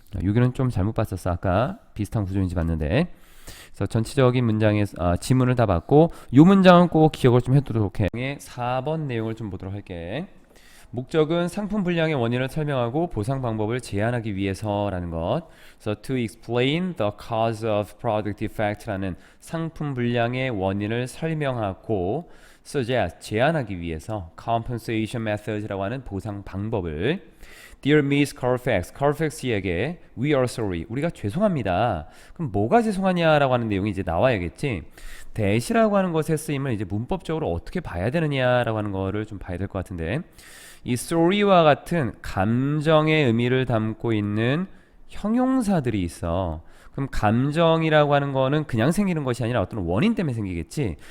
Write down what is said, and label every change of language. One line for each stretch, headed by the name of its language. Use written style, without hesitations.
Korean: 여기는 좀 잘못 봤었어. 아까 비슷한 구조인지 봤는데. 그래서 전체적인 문장의 지문을 다 봤고 이 문장은 꼭 기억을 좀 해두도록 해. 4번 내용을 좀 보도록 할게. 목적은 상품 불량의 원인을 설명하고 보상 방법을 제안하기 위해서라는 것. 그래서
English: to explain the cause of product defect
Korean: 라는 상품 불량의 원인을 설명하고 suggest 제안하기 위해서
English: compensation methods
Korean: 라고 하는 보상 방법을 Dear Miss Carfax, Carfax에게
English: We are sorry,
Korean: 우리가 죄송합니다. 그럼 뭐가 죄송하냐라고 하는 내용이 이제 나와야겠지. that이라고 하는 것의 쓰임을 이제 문법적으로 어떻게 봐야 되느냐라고 하는 거를 좀 봐야 될 것 같은데 이 sorry와 같은 감정의 의미를 담고 있는 형용사들이 있어. 그럼 감정이라고 하는 거는 그냥 생기는 것이 아니라 어떤 원인 때문에 생기겠지.